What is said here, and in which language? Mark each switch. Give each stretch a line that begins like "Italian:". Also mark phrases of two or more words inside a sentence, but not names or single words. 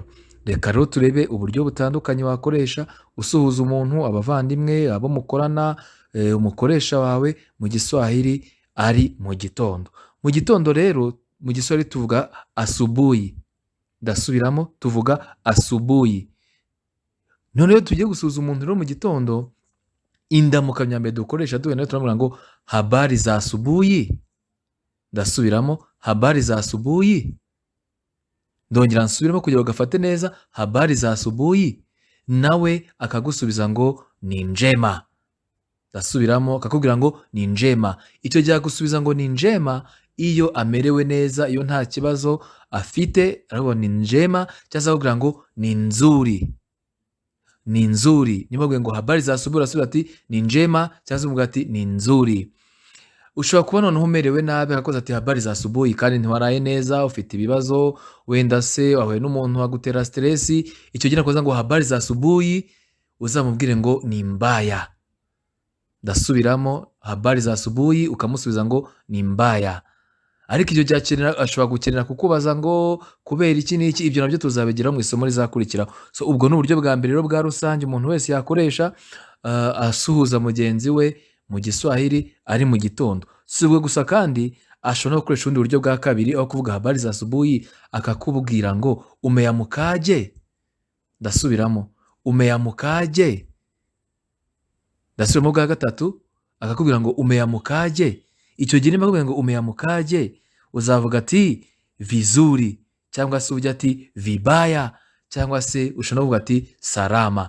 Kinyarwanda: Reka rero turebe uburyo butandukanye wakoresha usuhuza umuntu, abavandimwe, abo mukorana, umukoresha wawe mu giswahili ari mu gitondo. Mu gitondo rero mu giswahili tuvuga asubuhi. Ndasubiramo, tuvuga asubuhi. Noneho tugiye gusuhuza umuntu rero mu gitondo, indamukanyo ya mbere dukoresha duhera turamubwira ngo
Swahili: habari za asubuhi. Ndasubiramo, habari za asubuhi.
Kinyarwanda: Ndongera nsubiramo kugira ngo gafate neza,
Swahili: habari za asubuhi.
Kinyarwanda: Nawe akagusubiza ngo
Swahili: ni njema.
Kinyarwanda: Ndasubiramo, akakubwira ngo
Swahili: ni njema.
Kinyarwanda: Icyo gihe gusubiza ngo
Swahili: ni njema
Kinyarwanda: iyo amerewe neza, iyo nta kibazo afite, aravuga
Swahili: ni njema,
Kinyarwanda: cyangwa akakubwira ngo
Swahili: ni nzuri. Ni nzuri.
Kinyarwanda: Niba avuga ngo
Swahili: habari za asubuhi,
Kinyarwanda: arasubiza ati
Swahili: ni njema,
Kinyarwanda: cyangwa avuga ati
Swahili: ni nzuri.
Kinyarwanda: Ushobora kuba noneho umerewe nabi akakoza ati
Swahili: habari za asubuhi
Kinyarwanda: kandi ntiwaraye neza, ufite ibibazo, wenda se wahuye n'umuntu wagutera stress, icyo gihe nakoza ngo
Swahili: habari za asubuhi,
Kinyarwanda: uzamubwire ngo
Swahili: ni mbaya. Ndasubiramo, habari za asubuhi,
Kinyarwanda: ukamusubiza ngo
Swahili: ni mbaya.
Kinyarwanda: Ariko icyo gihe ashobora gukenera kukubaza ngo kubera iki n'iki, ibyo nabyo tuzabigeraho mu isomo rizakurikiraho. So ubwo ni uburyo bwa mbere rero bwa rusange umuntu wese yakoresha asuhuza mugenzi we mu giswahili ari mu gitondo. Si ubwo gusa kandi ashobora no gukoresha ubundi buryo bwa kabiri, aho kuvuga
Swahili: habari za asubuhi
Kinyarwanda: akakubwira ngo umeyamukaje. Ndasubiramo, umeyamukaje. Ndasubiramo bwa gatatu, akakubwira ngo umeyamukaje. Icyo gihe niba akubwira ngo umeyamukaje, uzavuga ati vizuri, cyangwa se ujya ati vibaya, cyangwa se ushobora kuvuga ati salama.